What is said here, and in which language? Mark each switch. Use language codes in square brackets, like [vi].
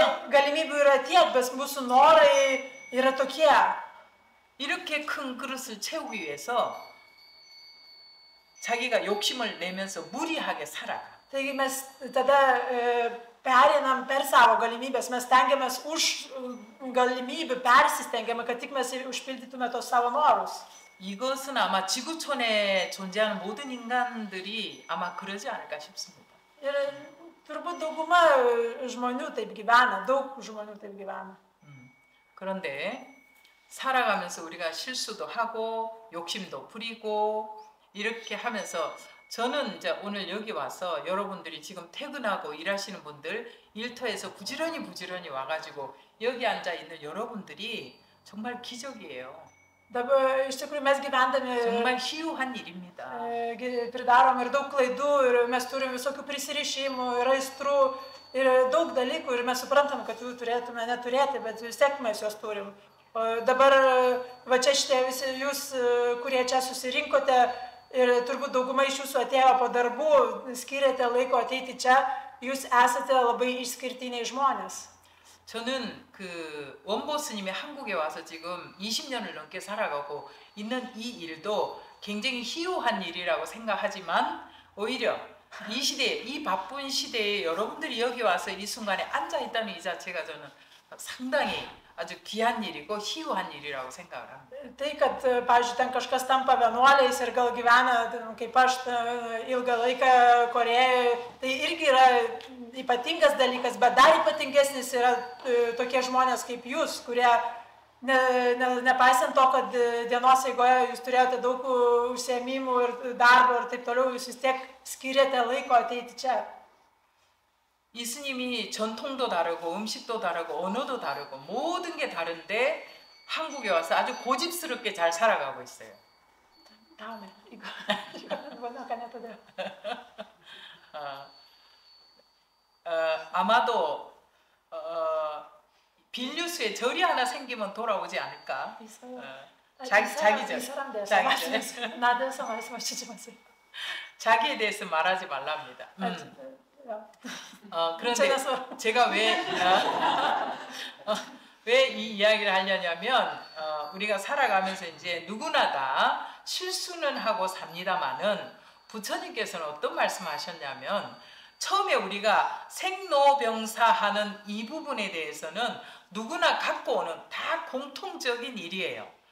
[lt] Galimybių yra tiek, bet mūsų norai yra tokie. [ko] 이렇게 큰 그릇을 채우기 위해서 자기가 욕심을 내면서 무리하게 살아가. [lt] Taigi mes tada pereinam per savo galimybės, mes stengiamės už galimybių, persistengiame, kad tik mes užpildytume tos savo norus. [ko] 이것은 아마 지구촌에 존재하는 모든 인간들이 아마 그러지 않을까 싶습니다. [lt] Ir turbūt dauguma žmonių taip gyvena, daug žmonių taip gyvena. [ko] 그런데 살아가면서 우리가 실수도 하고 욕심도 부리고 이렇게 하면서 저는 이제 오늘 여기 와서 여러분들이 지금 퇴근하고 일하시는 분들 일터에서 부지런히 와가지고 여기 앉아 있는 여러분들이 정말 기적이에요. [lt] Dabar iš tikrųjų mes gyvendami [ko] 정말 희유한 일입니다. [lt] pridarom ir daug klaidų ir mes turim visokių prisirišimų ir aistrų ir daug dalykų ir mes suprantam, kad jų turėtume neturėti, bet vis tiek mes juos turim. Dabar va čia šitie visi jūs, kurie čia susirinkote ir turbūt dauguma iš jūsų atėjo po darbų, skiriate laiko ateiti čia, jūs esate labai išskirtiniai žmonės. [ko] 저는 그 원보 스님이 한국에 와서 지금 20년을 넘게 살아가고 있는 이 일도 굉장히 희유한 일이라고 생각하지만 오히려 이 시대에, 이 바쁜 시대에 여러분들이 여기 와서 이 순간에 앉아 있다는 이 자체가 저는 상당히 [lt] ačiū [ko] 귀한 일이고 희유한 일이라고 생각을 합니다. [lt] Tai, kad, pavyzdžiui, ten kažkas tampa vienuoliais ir gal gyvena, kaip aš, ilgą laiką Korėjoje, tai irgi yra ypatingas dalykas, bet dar ypatingesnis yra tokie žmonės kaip jūs, kurie, nepaisant to, kad dienos eigoje jūs turėjote daug užsiėmimų ir darbo ir taip toliau, jūs vis tiek skiriate laiko ateiti čia. [ko] 이 스님이 전통도 다르고 음식도 다르고 언어도 다르고 모든 게 다른데 한국에 와서 아주 고집스럽게 잘 살아가고 있어요. 다음에 이거 nakanya todėl. 아마도 빌뉴스에 절이 하나 생기면 돌아오지 않을까? 자기 전. 나도 말씀하시지 마세요. 자기에 대해서 말하지 말랍니다. 그런데 제가 왜 이 이야기를 하려냐면 우리가 살아가면서 이제 누구나 다 실수는 하고 삽니다마는 부처님께서는 어떤 말씀하셨냐면 처음에 우리가 생로병사하는 이 부분에 대해서는 누구나 갖고 오는 다 공통적인 일이에요.